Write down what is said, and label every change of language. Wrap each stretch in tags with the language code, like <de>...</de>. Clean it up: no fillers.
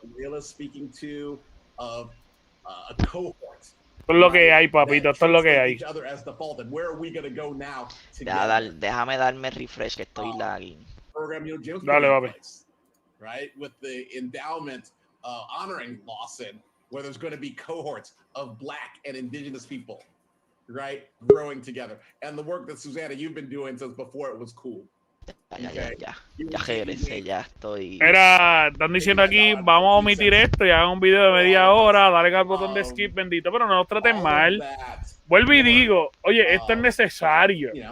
<en>Layla speaking to of a cohort.</en> <es>Esto es lo que hay, papito. Esto es lo que hay. Déjame darme refresh que estoy lagging. Dale, papi.</es> <en>Right, with the endowment honoring Lawson, where there's going to be cohorts of Black and Indigenous people, right, growing together, and the work that Susanna you've been doing since before it was cool.</en> <es>Ya regresé, ya estoy. Están diciendo aquí, vamos a omitir esto y hagan un video de media hora, dale al botón de skip, bendito, pero no nos traten mal. Vuelvo y digo, oye, esto es necesario.</es>